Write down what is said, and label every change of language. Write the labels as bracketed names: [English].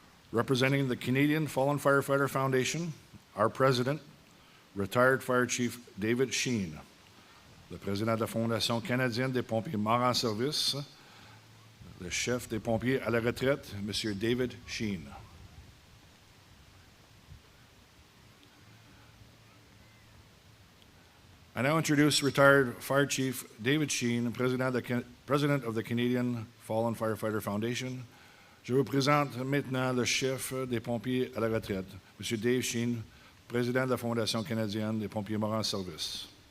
[English] Representing the Canadian Fallen Firefighter Foundation, our President, retired Fire Chief David Sheen. [French] Le président de la Fondation canadienne des pompiers morts en service, le chef des pompiers à la retraite, M. David Sheen. [English] I now introduce retired Fire Chief David Sheen, President of the Canadian Fallen Firefighter Foundation. [French] Je vous présente maintenant le chef des pompiers à la retraite, M. Dave Sheen, Président de la Fondation canadienne des pompiers morts en service.